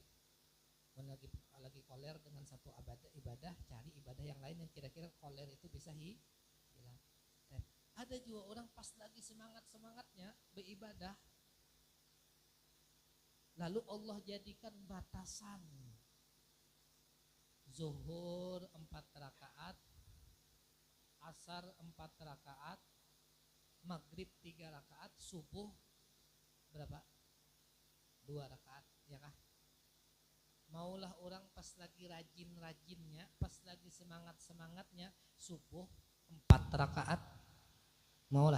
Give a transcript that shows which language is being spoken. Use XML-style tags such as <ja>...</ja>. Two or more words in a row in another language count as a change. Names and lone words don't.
<id>Lagi koler dengan satu ibadah, cari ibadah yang lain yang kira-kira koler itu bisa hilang. Ada juga orang pas lagi semangatnya beribadah, lalu Allah jadikan batasan. Zuhur 4 rakaat, asar 4 rakaat, maghrib 3 rakaat, subuh berapa? 2 rakaat, ya kah? Maulah orang pas lagi rajin-rajinnya, pas lagi semangat-semangatnya, subuh 4 rakaat, maulah?</id>